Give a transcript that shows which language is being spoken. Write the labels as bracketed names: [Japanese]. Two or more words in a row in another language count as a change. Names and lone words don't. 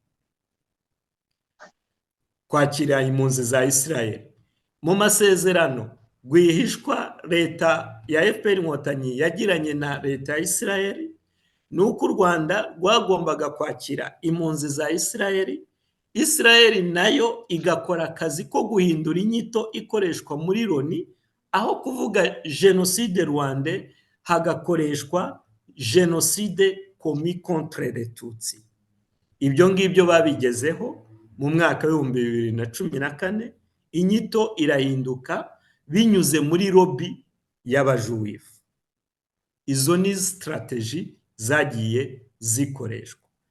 [Kinyarwanda] Kwakira impunzi za Israel mu masezerano rwihishwa leta ya FPR Inkotanyi yagiranye na leta ya Israel, nuko u Rwanda rwagombaga kwakira impunzi za Israel. Israel nayo igakora akazi ko guhindura inyito ikoreshwa muri Loni, aho kuvuga jenoside rwandais hagakoreshwa jenoside [French] commis contre les Tutsi. [Kinyarwanda] Ibyo ngibyo babigezeho mu mwaka wa 2014, inyito irahinduka binyuze muri lobby y'abajuwifu. Izo ni strategy zagiye zikoreshwa.